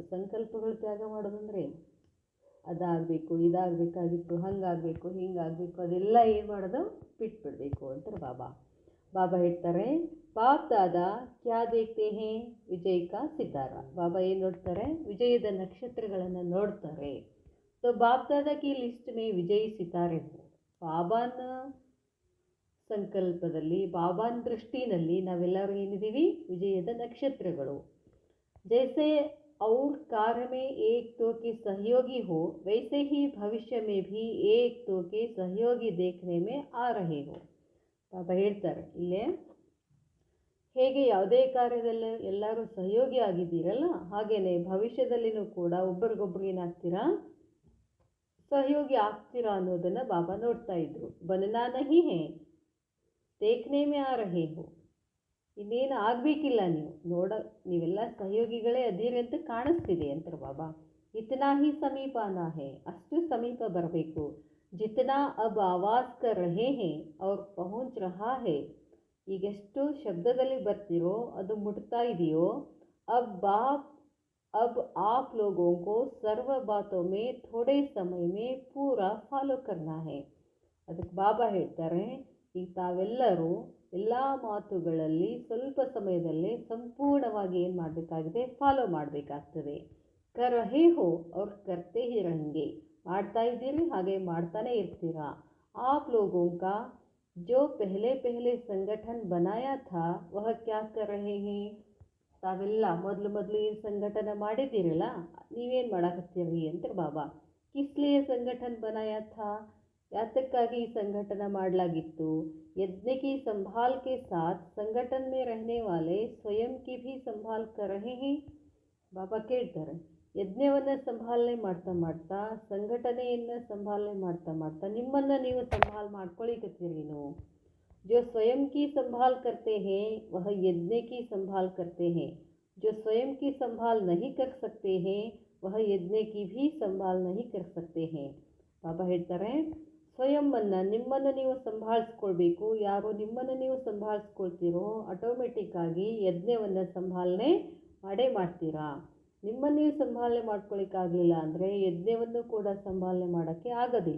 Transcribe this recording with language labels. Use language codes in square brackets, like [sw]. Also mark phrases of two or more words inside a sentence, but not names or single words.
[kn] ಸಂಕಲ್ಪಗಳು ತ್ಯಾಗ ಮಾಡೋದಂದ್ರೆ ಅದಾಗಬೇಕು, ಇದಾಗಬೇಕಾಗಿತ್ತು, ಹಂಗಾಗಬೇಕು, ಹಿಂಗಾಗಬೇಕು, ಅದೆಲ್ಲ ಏನು ಮಾಡೋದು, ಬಿಟ್ಬಿಡಬೇಕು ಅಂತಾರೆ ಬಾಬಾ. [hi] ಬಾಬಾ ಹೇಳ್ತಾರೆ, बाप दादा क्या देखते हैं, विजय का सितारा. [kn] ಬಾಬಾ ಏನು ನೋಡ್ತಾರೆ, ವಿಜಯದ ನಕ್ಷತ್ರಗಳನ್ನು ನೋಡ್ತಾರೆ. [hi] तो बाप दादा की लिस्ट में विजयी सितारे हो. [kn] ಬಾಬಾನ ಸಂಕಲ್ಪದಲ್ಲಿ, ಬಾಬಾನ ದೃಷ್ಟಿನಲ್ಲಿ ನಾವೆಲ್ಲರೂ ಏನಿದ್ದೀವಿ, ವಿಜಯದ ನಕ್ಷತ್ರಗಳು. [hi] जैसे और कार्य में एक दो के सहयोगी हो, वैसे ही भविष्य में भी एक दो के सहयोगी देखने में आ रहे हो. [kn] ಬಾಬಾ ಹೇಳ್ತಾರೆ ಇಲ್ಲೇ, ಹೇಗೆ ಯಾವುದೇ ಕಾರ್ಯದಲ್ಲಿ ಎಲ್ಲರೂ ಸಹಯೋಗಿ ಆಗಿದ್ದೀರಲ್ಲ, ಹಾಗೆಯೇ ಭವಿಷ್ಯದಲ್ಲಿನೂ ಕೂಡ ಒಬ್ಬರಿಗೊಬ್ಬರು ಏನಾಗ್ತೀರಾ, ಸಹಯೋಗಿ ಆಗ್ತೀರಾ ಅನ್ನೋದನ್ನು ಬಾಬಾ ನೋಡ್ತಾ ಇದ್ರು. [hi] बनना नहीं है, देखने में आ रहे हो. [kn] ಇನ್ನೇನು ಆಗಬೇಕಿಲ್ಲ, ನೀವೆಲ್ಲ ಸಹಯೋಗಿಗಳೇ ಅದಿರಿ ಅಂತ ಕಾಣಿಸ್ತಿದೆ ಅಂತಾರೆ ಬಾಬಾ. [hi] इतना ही समीप आना है, [kn] ಅಷ್ಟು ಸಮೀಪ ಬರಬೇಕು. [hi] जितना अब आवाज़ कर रहे हैं और पहुँच रहा है, [kn] ಈಗೆಷ್ಟು ಶಬ್ದದಲ್ಲಿ ಬರ್ತಿರೋ ಅದು ಮುಟ್ತಾ ಇದೆಯೋ. [hi] अब आप लोगों को सर्व बातों में थोड़े समय में पूरा फॉलो करना है. [kn] ಅದಕ್ಕೆ ಬಾಬಾ ಹೇಳ್ತಾರೆ, ಈಗ ತಾವೆಲ್ಲರೂ ಎಲ್ಲ ಮಾತುಗಳಲ್ಲಿ ಸ್ವಲ್ಪ ಸಮಯದಲ್ಲೇ ಸಂಪೂರ್ಣವಾಗಿ ಏನು ಮಾಡಬೇಕಾಗಿದೆ, ಫಾಲೋ ಮಾಡಬೇಕಾಗ್ತದೆ. [hi] कर रहे हो और करते ही रहेंगे, [kn] ಮಾಡ್ತಾ ಇದ್ದೀರಿ, ಹಾಗೆ ಮಾಡ್ತಾನೆ ಇರ್ತೀರಾ. [hi] आप लोगों का जो पहले पहले संगठन बनाया था वह क्या कर रहे हैं. [kn] ತಾವೆಲ್ಲ ಮೊದಲು ಏನು ಸಂಘಟನೆ ಮಾಡಿದ್ದೀರಲ್ಲ, ನೀವೇನು ಮಾಡಕತ್ತೀರಿ ಅಂತಾರೆ ಬಾಬಾ. [hi] किसलिए संगठन बनाया था, [kn] ಯಾತಕ್ಕಾಗಿ ಈ ಸಂಘಟನೆ ಮಾಡಲಾಗಿತ್ತು. [hi] यज्ञ की संभाल के साथ संगठन में रहने वाले स्वयं की भी संभाल कर रहे हैं. [kn] ಬಾಬಾ ಕೇಳ್ತಾರೆ, ಯಜ್ಞವನ್ನು ಸಂಭಾಲನೆ ಮಾಡ್ತಾ ಮಾಡ್ತಾ, ಸಂಘಟನೆಯನ್ನು ಸಂಭಾಲನೆ ಮಾಡ್ತಾ ಮಾಡ್ತಾ ನಿಮ್ಮನ್ನು ನೀವು ಸಂಭಾಲ್ ಮಾಡ್ಕೊಳ್ಳಿಕತ್ತೀರೇನು. [hi] जो स्वयं की संभाल करते हैं वह यज्ञ की संभाल करते हैं. जो स्वयं की संभाल नहीं कर सकते हैं वह यज्ञ की भी संभाल नहीं कर सकते हैं. [kn] ಬಾಬಾ ಹೇಳ್ತಾರೆ, ಸ್ವಯಂವನ್ನು, ನಿಮ್ಮನ್ನು ನೀವು ಸಂಭಾಳಿಸ್ಕೊಳ್ಬೇಕು. ಯಾರು ನಿಮ್ಮನ್ನು ನೀವು ಸಂಭಾಳಿಸ್ಕೊಳ್ತೀರೋ ಆಟೋಮೆಟಿಕ್ ಆಗಿ ಯಜ್ಞವನ್ನು ಸಂಭಾಲನೆ ಮಾಡೇ ಮಾಡ್ತೀರಾ. ನಿಮ್ಮನ್ನು ನೀವು ಸಂಭಾಲನೆ ಮಾಡ್ಕೊಳ್ಳಿಕ್ಕಾಗಲಿಲ್ಲ ಅಂದರೆ ಯಜ್ಞವನ್ನು ಕೂಡ ಸಂಭಾಲನೆ ಮಾಡೋಕ್ಕೆ ಆಗೋದಿಲ್ಲ.